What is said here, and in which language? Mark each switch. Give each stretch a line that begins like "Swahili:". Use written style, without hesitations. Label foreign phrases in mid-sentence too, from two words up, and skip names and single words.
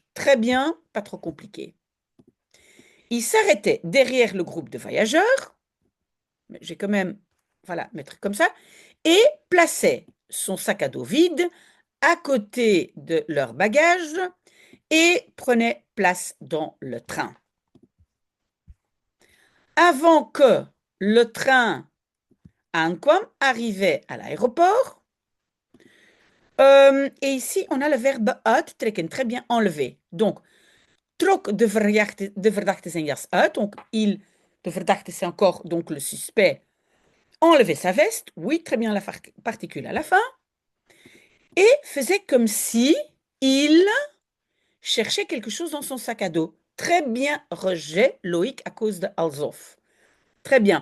French: Très bien, pas trop compliqué. Il s'arrêtait derrière le groupe de voyageurs, mais j'ai quand même, voilà, mettre comme ça, et plaçait son sac à dos vide à côté de leurs bagages et prenait place dans le train. Avant que le train aankwam arrivait à l'aéroport, et ici on a le verbe uittrekken, très bien enlevé. Donc,
Dutch: trok de verdachte zijn jas uit.
French: Donc,
Dutch: de verdachte
French: c'est encore donc le suspect, enlevait sa veste, oui, très bien la particule à la fin, et faisait comme si il cherchait quelque chose dans son sac à dos. Très bien, rejet, Loïc, à cause de alsof. Très bien.